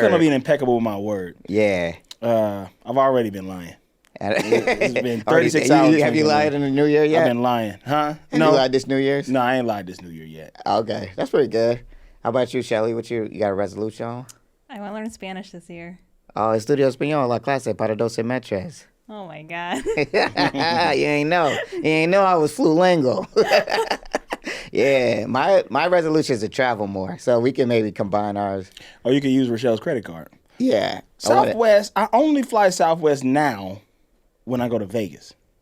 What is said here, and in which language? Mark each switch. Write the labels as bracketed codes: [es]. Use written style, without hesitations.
[en] plan on being impeccable with my word. Yeah. I've already been lying. It's been 36 Have hours. Have you lied in the new year yet? I've been lying, huh? Have you lied this New Year's? No, I ain't lied this New Year yet. Okay, that's pretty good. How about you, Shelly? You got a resolution? I want to learn Spanish this year. [es] Oh, estudio español, la clase para 12 meses. [en] Oh my God. You ain't know. You ain't know I was flulingo. Yeah, my resolution is to travel more, so we can maybe combine ours. Or you can use Rochelle's credit card. Yeah. Southwest, I only fly Southwest now when I go to Vegas.